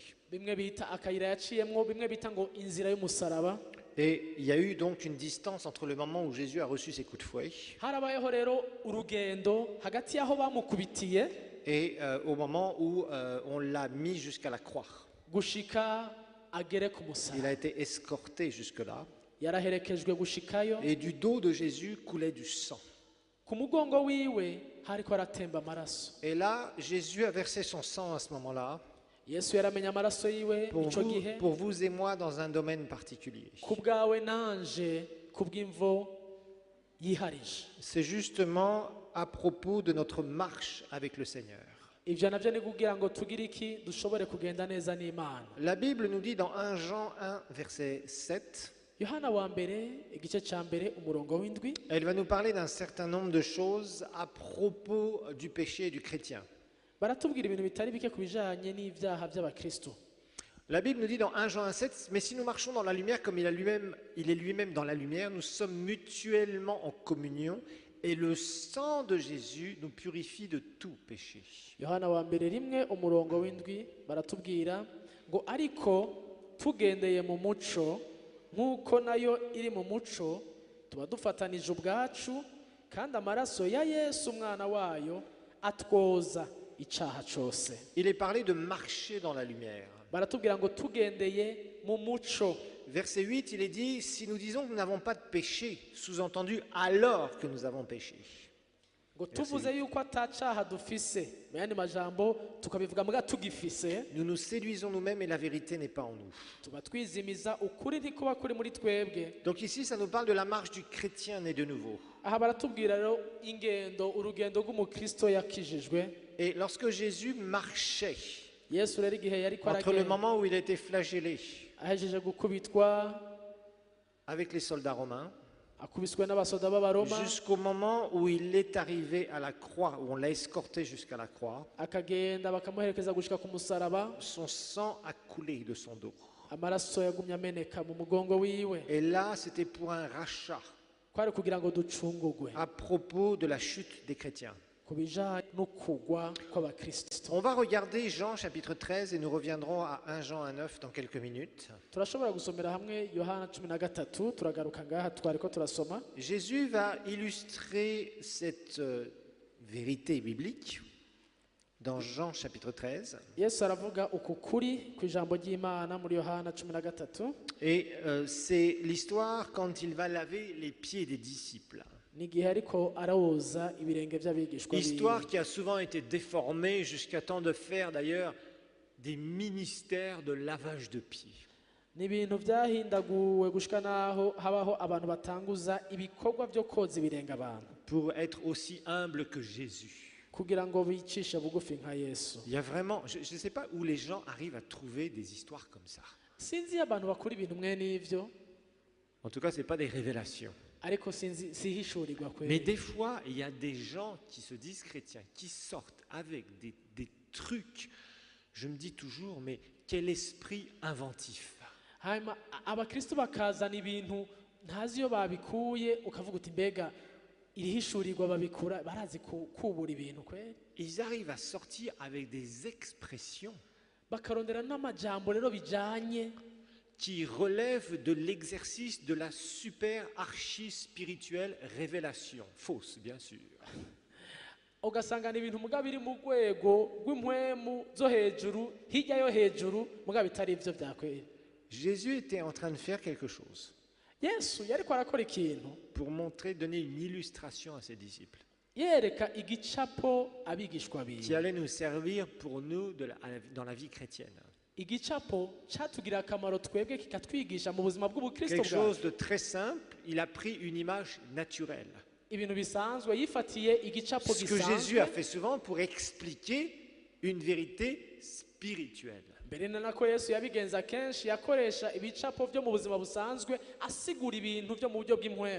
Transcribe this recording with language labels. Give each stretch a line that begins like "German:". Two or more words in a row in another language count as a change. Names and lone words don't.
Rundi: bimwe bita akayira yaciyemwo bimwe bita ngo inzira y'umusaraba
French: Et il y a eu donc une distance entre le moment où Jésus a reçu ses coups de fouet
Rundi: harabayeho rero urugendo hagati y'aho bamukubitiye
French: et au moment où on l'a mis jusqu'à la croix.
Rundi: gushika agere ku
French: Il
Rundi: musaraba
French: a été escorté jusque-là
Rundi: yaraherekejwe gushikayo
French: et du dos de Jésus coulait du sang.
Rundi: ku mugongo wiwe hariko haratemba amaraso.
French: Et là, Jésus a versé son sang à ce moment-là
Rundi: Yesu yaramenye amaraso yiwe ico gihe
French: pour vous et moi dans un domaine particulier.
Rundi: ku bwawe nanje ku bw'imvo yiharije.
French: C'est justement à propos de notre marche avec le Seigneur.
Rundi: Ivyo navyo ni kugira ngo tugire iki dushobore kugenda neza n'Imana.
French: La Bible nous dit dans 1 Jean 1, verset 7,
Rundi: Yohana wa mbere igice ca mbere umurongo w'indwi
French: elle va nous parler d'un certain nombre de choses à propos du péché du chrétien.
Rundi: baratubwira ibintu bitari bike ku bijanye n'ivyaha vy'abakristo.
French: La Bible nous dit dans 1 Jean 1,7, mais si nous marchons dans la lumière comme il est lui-même dans la lumière, nous sommes mutuellement en communion et le sang de Jésus nous purifie de tout péché.
Rundi: Yohana wa mbere rimwe umurongo w'indwi baratubwira ngo ariko tugendeye mu muco nk'uko nayo iri mu muco tuba dufatanije ubwacu kandi amaraso ya Yesu umwana wayo atwoza icaha cose.
French: Il est parlé de marcher dans la lumière.
Rundi: Baratubwira ngo tugendeye mu muco.
French: Verset 8, il est dit, si nous disons que nous n'avons pas de péché, sous-entendu alors que nous avons péché.
Rundi: Ngo tuvuze yuko atacaha dufise mu yandi majambo tukabivuga muga tugifise
French: Nous nous séduisons nous-mêmes et la vérité n'est pas en nous.
Rundi: tuba twizimiza ukuri ntikuba kuri muri twebwe.
French: Donc ici, ça nous parle de la marche du chrétien né de nouveau.
Rundi: Aha baratubwira rero ingendo urugendo rw'umukristo yakijijwe.
French: Et lorsque Jésus marchait,
Rundi: Yesu rero igihe yariko
French: entre le
Rundi: aragenda
French: moment où il était flagellé
Rundi: ahejeje gukubitwa
French: avec les soldats romains,
Rundi: akubiswe n'abasoda b'abaroma
French: jusqu'au moment où il est arrivé à la croix, où on l'a escorté jusqu'à la croix,
Rundi: akagenda bakamuherekeza gushika ku musaraba
French: son sang a coulé de son dos.
Rundi: amaraso yagumye ameneka mu mugongo wiwe
French: Et là, c'était pour un rachat
Rundi: kwari kugira ngo ducungugwe
French: à propos de la chute des chrétiens.
Rundi: ku bijanye n'ukugwa kw'abakristo.
French: On va regarder Jean chapitre 13 et nous reviendrons à 1 Jean 1,9 dans quelques minutes.
Rundi: Turashobora gusomera hamwe Yohana 13 turagaruka ngaha twariko turasoma.
French: Jésus va illustrer cette vérité biblique dans Jean chapitre 13.
Rundi: Yesu aravuga uku kuri ku ijambo ry'Imana muri Yohana 13
French: Et c'est l'histoire quand il va laver les pieds des disciples.
Rundi: n'igihe ariko arawoza ibirenge by'abigishwa biwe.
French: Histoire qui a souvent été déformée jusqu'à temps de faire d'ailleurs des ministères de lavage de pieds.
Rundi: N'ibintu byahindaguwe gushika naho habaho abantu batanguza ibikorwa byo koza ibirenge abantu
French: Pour être aussi humble que Jésus.
Rundi: kugira ngo bicishe bugufi nka Yesu.
French: Il y a vraiment, je ne sais pas où les gens arrivent à trouver des histoires comme ça.
Rundi: Sinzi abantu bakora ibintu mwe n'ivyo
French: En tout cas, ce n'est pas des révélations.
Rundi: ariko sinzi sihishurirwa
French: Mais
Rundi: kweli.
French: des fois, il y a des gens qui se disent chrétiens, qui sortent avec des trucs. Je me dis toujours, mais quel esprit inventif.
Rundi: Hanyuma abakristo bakazana ibintu ntazi iyo babikuye ukavuga uti mbega irihishurirwa babikura barazi kubura ibintu kweli.
French: Ils arrivent à sortir avec des expressions
Rundi: Bakarondera n'amajambo rero bijanye
French: qui relèvent de l'exercice de la super archi-spirituelle révélation. Fausse, bien sûr.
Rundi: ugasanga ni ibintu mugabo biri mu rwego rw'impwemu zo hejuru hirya yo hejuru mugabo bitari ivyo vyakwera.
French: Jésus était en train de faire quelque chose
Rundi: Yesu yariko arakora ikintu
French: pour donner une illustration à ses disciples
Rundi: yereka igicapo abigishwa
French: qui
Rundi: biwe.
French: allait nous servir pour nous dans la vie chrétienne.
Rundi: Igicapo cyatugira akamaro twebwe kikatwigisha mu buzima bw'ubukristo
French: Quelque
Rundi: bwacu.
French: chose de très simple, il a pris une image naturelle.
Rundi: Ibintu bisanzwe yifatiye igicapo
French: Ce que Jésus a
Rundi: gisanzwe.
French: fait souvent pour expliquer une vérité spirituelle.
Rundi: Mbere na nako Yesu yabigenza kenshi yakoresha ibicapo byo mu buzima busanzwe asigura ibintu byo mu buryo bw'impwemu.